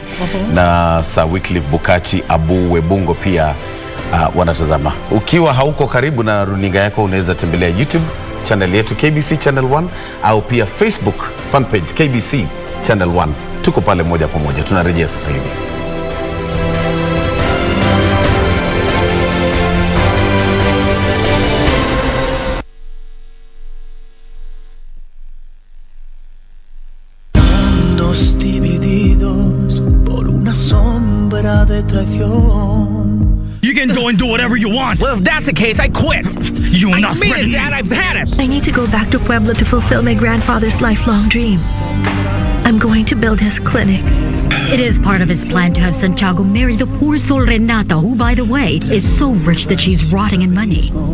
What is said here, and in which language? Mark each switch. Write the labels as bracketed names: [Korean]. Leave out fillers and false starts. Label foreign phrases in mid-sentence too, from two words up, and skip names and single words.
[Swahili] Na Sir Wycliffe Bukachi Abu Webungo pia wanatazama. Ukiwa hauko karibu na runinga yako, unaweza tembelea YouTube channel yetu KBC Channel 1 au pia Facebook [English] fan page [Swahili] KBC Channel 1. Tuko pale moja kwa moja. Tunarejea sasa hivi. [Spanish] Divididos por una sombra de traición. [English] You can go and do whatever you want. Well, if that's the case, I quit. You're not ready. I ready. mean it, Dad. I've had it. I need to go back to Puebla to fulfill my grandfather's lifelong dream. I'm going to build his clinic. It is part of his plan to have Santiago marry the poor soul Renata, who, by the way, is so rich that she's rotting in money.